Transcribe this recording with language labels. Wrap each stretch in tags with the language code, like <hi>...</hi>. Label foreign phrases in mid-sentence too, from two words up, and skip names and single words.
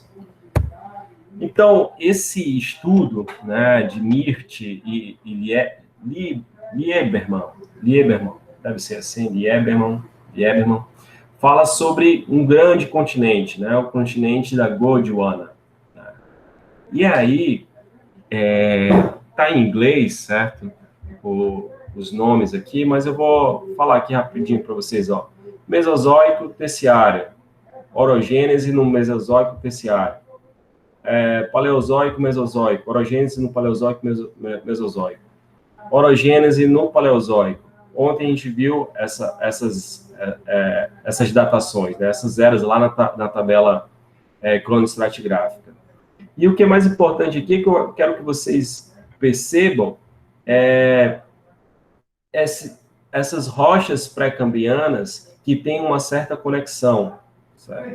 <pt>Então, esse estudo, né, de Mirt e Lieberman, deve ser assim, Lieberman, fala sobre um grande continente, né, o continente da Gondwana. E aí, tá em inglês, certo? Os nomes aqui, mas eu vou falar aqui rapidinho para vocês, ó. Mesozoico terciário, orogênese no Mesozoico terciário, Paleozoico, Mesozoico, orogênese no Paleozoico, Mesozoico, orogênese no Paleozoico. Ontem a gente viu essas datações, né, essas eras lá na tabela cronoestratigráfica. E o que é mais importante aqui, que eu quero que vocês percebam, essas rochas pré-cambrianas que têm uma certa conexão, certo?</pt>